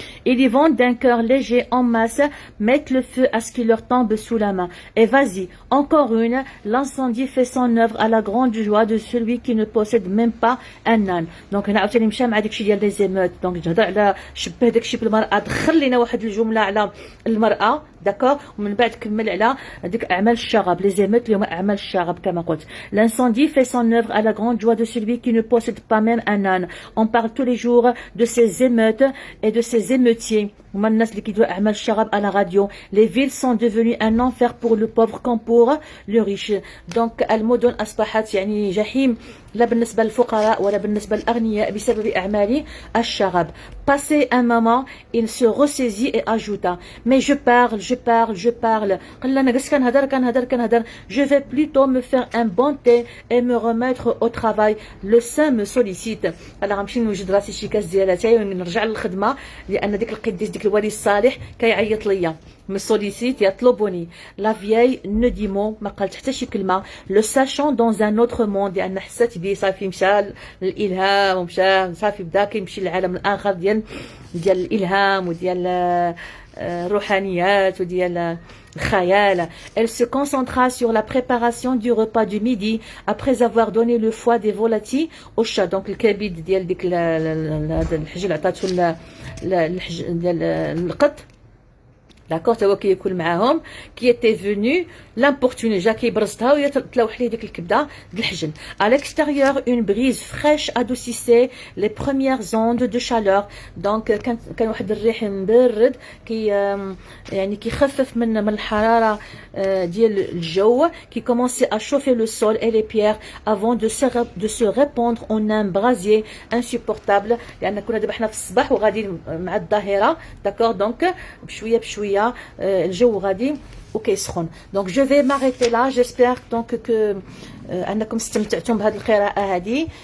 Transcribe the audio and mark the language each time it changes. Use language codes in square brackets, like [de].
[fr] Ils vont d'un cœur léger en masse mettre le feu à ce qui leur tombe sous la main. Et vas-y, encore une, l'incendie fait son œuvre à la grande joie de celui qui ne possède même pas un âne. [ar] Donc هنا عاوتاني مشى مع داكشي ديال [fr] لي زيموت. [ar] دونك تهضر على شبه داكشي بالمرأة، دخل لينا واحد الجملة على المرأة داكور، ومن بعد كمل على هذيك اعمال الشغب لي زيموت اللي هما اعمال الشغب كما قلت. [fr] L'incendie fait son œuvre à la grande joie de celui qui ne possède pas même un âne. On parle tous les jours de ces émeutes et de ces émeutiers. [ar] هما الناس اللي كيديروا اعمال الشغب على راديو. [fr] Les villes sont devenues un enfer pour le pauvre comme pour le riche. [ar] دونك المدن اصبحت يعني جحيم، لا بالنسبه للفقراء ولا بالنسبه للاغنياء بسبب اعمال الشغب. [fr] Passé un moment, il se ressaisit et ajouta: mais je parle. [ar] قال انا جالس كنهضر. [fr] Je vais plutôt me faire un bon thé et me remettre au travail. Le sein me sollicite. [ar] انا غنمشي نوجد راسي شي كاس ديال اتاي ونرجع للخدمه، لان ديك القديس ديك الولي الصالح كيعيط ليا. [fr] me sollicite [ar] يطلبني. [fr] La vieille ne dit mot، [ar] ما قالت حتى شي كلمه. [fr] Le sachant dans un autre monde، [ar] لان حسات بيه صافي مشى الالهام ومشى صافي بدا كيمشي للعالم الاخر ديال الالهام وديال الروحانيات وديال الخيال. [fr] Elle se concentra sur la préparation du repas du midi après avoir donné le foie des volatilles au chat. [ar] Donc الكبد ديال ديك هذا الحجل عطاتو ديال القط. [fr] D'accord, tu vois qui est معاهم qui était venu l'importuner. [ar] جا كيبرزتها وهي تلوح ليه ديك الكبده د الحجل. [fr] À l'extérieur, une brise fraîche adoucissait les premières ondes de chaleur. Donc [ar] كان واحد الريح مبرد يعني كيخفف من الحراره ديال الجو [fr] qui commençait à chauffer le sol et les pierres avant de se répandre en un brasier insupportable. [ar] لان كنا دابا حنا في الصباح وغادي مع الظهيره. داكور دونك بشويه الجو غادي وكيسخن. [fr] دونك جو في ماريتي لا. جيسبر دونك كو [ar] انكم استمتعتم بهذه القراءه هذه.